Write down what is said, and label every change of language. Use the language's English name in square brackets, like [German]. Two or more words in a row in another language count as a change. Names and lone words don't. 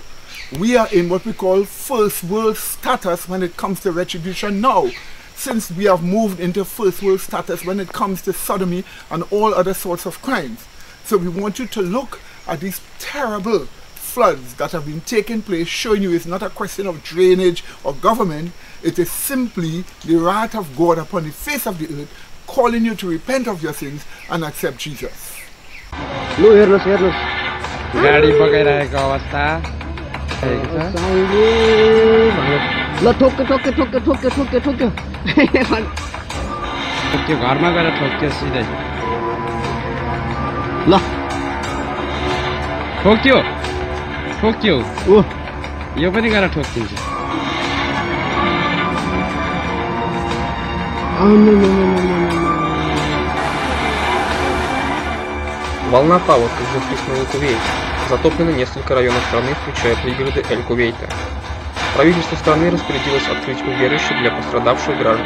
[English] We are in what we call first world status when it comes to retribution now, since we have moved into first world status when it comes to sodomy and all other sorts of crimes. So we want you to look at these terrible floods that have been taking place, showing you it's not a question of drainage or government. It is simply the wrath of God upon the face of the earth, calling you to repent of your sins and accept Jesus. [Nepali] लु हेर्नुस् हेर्नुस् गाडी बगाइरहेको अवस्था ल ठोक्यो ठोक्यो ठोक्यो ठोक्यो ठोक्यो ठोक्यो त्यो घरमा गएर ठोक्यो सिधै ल ठोक्यो ठोक्यो ओ यो पनि गएर ठोक्किन्छ [Russian] Волна паводков захлестнула Кувейт. Затоплены несколько районов страны, включая пригороды Эль-Кувейта. Правительство страны распорядилось открыть убежище для пострадавших граждан.